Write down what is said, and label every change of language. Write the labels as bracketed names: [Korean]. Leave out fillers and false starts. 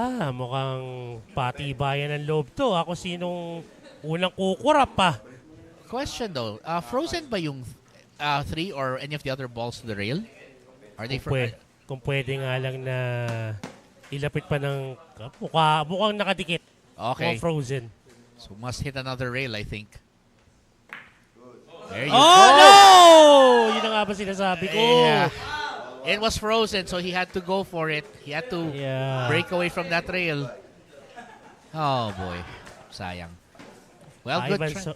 [Filipino] Mukhang patibayan ng loob to. Ako sinong unang kukurap pa. [English] Question though, frozen ba yung 3 or any of the other balls to the rail? Are they [Filipino] Kung pwede nga lang na ilapit pa ng mukhang nakadikit. [English] Okay. [Filipino] Mukhang frozen. [English] So must hit another rail, I think. There you Oh, go. no! [Filipino] Yun na nga ba sinasabi ko. [English] Yeah. It was frozen, so he had to go for it. He had to break away from that rail. Oh, boy. Sayang. Well, good try.